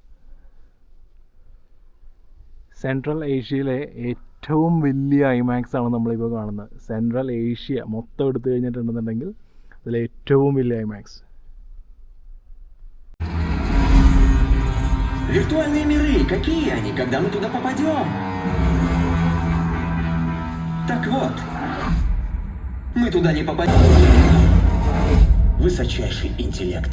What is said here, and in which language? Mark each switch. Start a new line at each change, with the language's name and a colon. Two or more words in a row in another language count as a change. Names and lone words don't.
Malayalam: സെൻട്രൽ ഏഷ്യയിലെ ഏറ്റവും വലിയ ഐമാക്സ് ആണ് നമ്മളിപ്പോൾ കാണുന്നത്. സെൻട്രൽ ഏഷ്യ മൊത്തം എടുത്തു കഴിഞ്ഞിട്ടുണ്ടെന്നുണ്ടെങ്കിൽ അതിൽ ഏറ്റവും വലിയ ഐമാക്സ്.
Russian: Виртуальные миры, какие они, когда мы туда попадем? Так вот, мы туда не попадем. Высочайший интеллект.